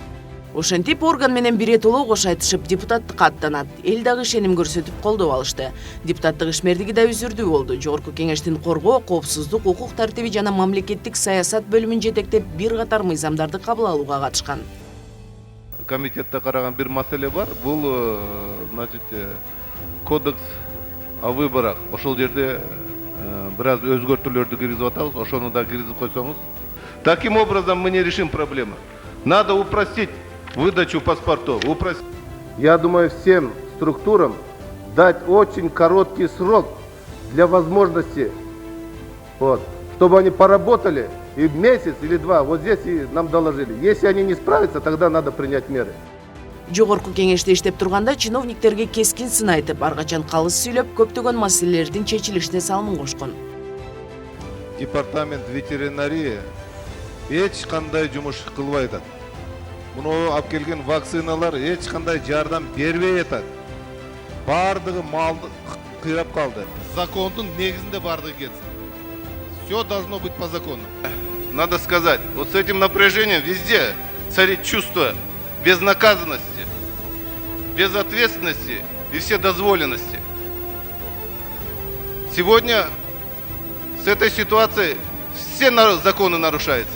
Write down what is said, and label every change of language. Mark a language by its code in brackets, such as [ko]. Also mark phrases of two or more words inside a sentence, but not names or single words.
[ky] Ошентип орган менен биретоло кош айтышып депутаттыкка аттанат. Эл дагы ишеним көрсөтүп колдоп алышты. Депутаттык ишмердиги да үзүрдүү болду. Жогорку кеңештин коргоо, коопсуздук, укук тартиби жана мамлекеттик саясат бөлүмүн жетектеп бир катар мыйзамдарды кабыл алууга катышкан. Комитетте караган бир маселе бар. Бул, [ru] значит, кодекс о выборах. [ky] Ошол жерде бир аз өзгөртүүлөрдү киргизип атабыз. Ошону да киргизип койсоңуз. [ru] Таким образом мы не решим проблему. Надо упростить выдачу паспортов. Я думаю, всем структурам дать очень короткий срок для возможности, чтобы они поработали и месяц или два, вот здесь и нам доложили. Если они не справятся, тогда надо принять меры. [ky] Жогорку кеңеште иштеп турганда чиновниктерге кескин сын айтып, ар качан калыс сүйлөп, көптөгөн маселелердин чечилишине салымын кошкон. Департамент ветеринария эч кандай жумуш кылбай атат. Муну алып келген вакциналар эч кандай жардам бербей атат. Бардыгы малды кыйрап калды. Закондун негизинде бардыгы кетсин. [ru] Все должно быть по закону. Надо сказать, вот с этим напряжением везде царит чувство безнаказанности, безответственности и вседозволенности. Сегодня с этой ситуацией все законы нарушаются.